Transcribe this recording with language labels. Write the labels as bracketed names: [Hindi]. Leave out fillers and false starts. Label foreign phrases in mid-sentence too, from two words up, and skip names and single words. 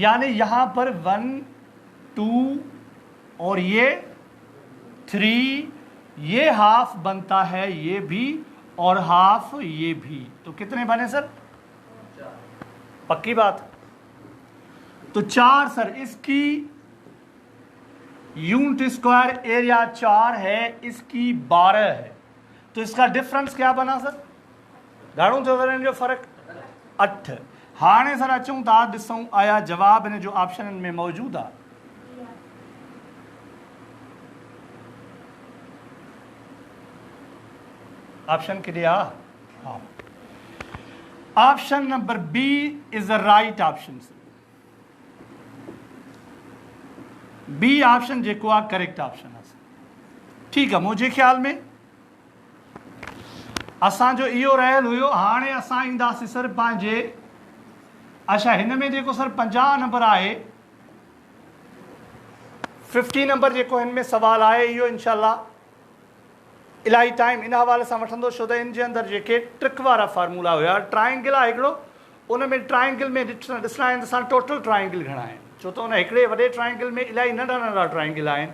[Hindi] यानी यहां पर 1 2 और ये 3, ये हाफ बनता है ये भी, और हाफ ये भी। तो कितने बने सर? पक्की बात? तो 4 सर। इसकी यूनिट स्क्वायर एरिया 4 है, इसकी 12 है। तो इसका डिफरेंस क्या बना सर? [Sindhi] घणो थियो वरन जो फर्क? 8। हाणे सर अचूं था ॾिसूं आया जवाब इन जो ऑप्शन में मौजूद आहे। [English] ऑप्शन के लिए हाँ, option number B is the right option. [Sindhi] बी ऑप्शन जेको आहे करेक्ट ऑप्शन आहे। [Hindi] ठीक है, मुझे ख्याल में [Sindhi] असांजो इहो रहियल हुयो। हाणे असां ईंदासीं सर पंहिंजे, अच्छा हिन में जेको सर 50 नंबर आहे, 50 नंबर जेको हिन में सवाल आहे, इहो इंशाल्लाह इलाही टाइम इन हवाले सां वठंदो, छो त इन जे अंदरि जेके ट्रिक वारा फार्मूला हुया, ट्रायंगल आहे हिकिड़ो, उन में ट्रायंगल में ॾिसणा आहिनि असां टोटल ट्रायंगल घणा आहिनि, छो त उन हिकिड़े वॾे ट्रायंगल में इलाही नंढा नंढा ट्रायंगल आहिनि।